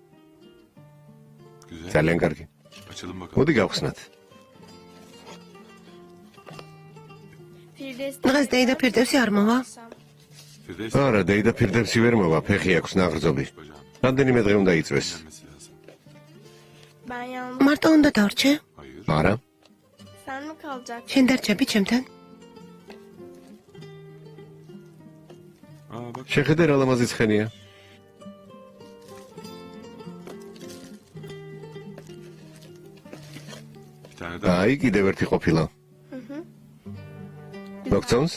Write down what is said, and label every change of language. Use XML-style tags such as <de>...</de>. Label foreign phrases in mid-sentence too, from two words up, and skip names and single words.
<ka>ძალიან კარგი. მოდი გავხსნათ. დღეს დეიდა ფირდევსი არ მოვა? არა, დეიდა ფირდევსი ვერ მოვა, ფეხი აქვს ნაღრձობი. რამდენიმე დღე უნდა იწვეს.</ka> <tr>Ben yalnız.</tr> <ka>მარტო უნდა დარჩე? არა,</ka> <tr>Sen mi kalacaksın?</tr> <ka>შენ დარჩები ჩემთან? შეხედე რა ლამაზი ცხენია. აი, კიდევ ერთი ყოფილა. მოგწონს?</ka>